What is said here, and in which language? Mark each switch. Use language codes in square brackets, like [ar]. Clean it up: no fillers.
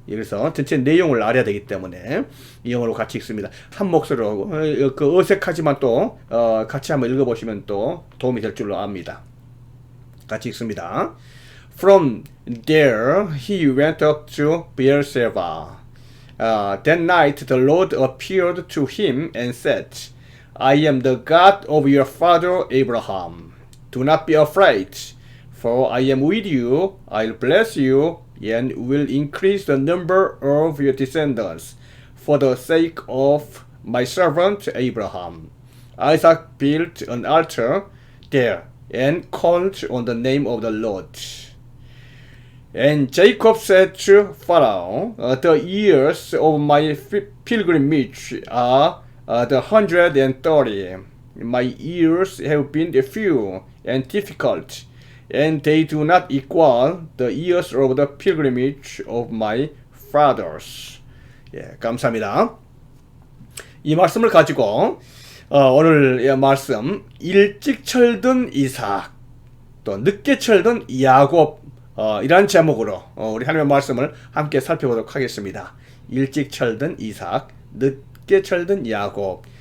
[ko] 그래서 전체 내용을 알아야 되기 때문에 영어로 같이 읽습니다. 한 목소리로 그 어색하지만 또 같이 한번 읽어보시면 또 도움이 될 줄로 압니다. 같이 읽습니다. [en] From there he went up to Beersheba. That night the Lord appeared to him and said, I am the God of your father Abraham. Do not be afraid. For I am with you, I'll bless you, and will increase the number of your descendants, for the sake of my servant Abraham. Isaac built an altar there, and called on the name of the Lord. And Jacob said to Pharaoh, the years of my pilgrimage are 130. My years have been few and difficult, and they do not equal the years of the pilgrimage of my fathers. [ko] 예, 감사합니다. 이 말씀을 가지고 오늘 이 말씀 일찍 철든 이삭 또 늦게 철든 야곱 이란 제목으로 우리 하나님의 말씀을 함께 살펴보도록 하겠습니다. 일찍 철든 이삭, 늦게 철든 야곱.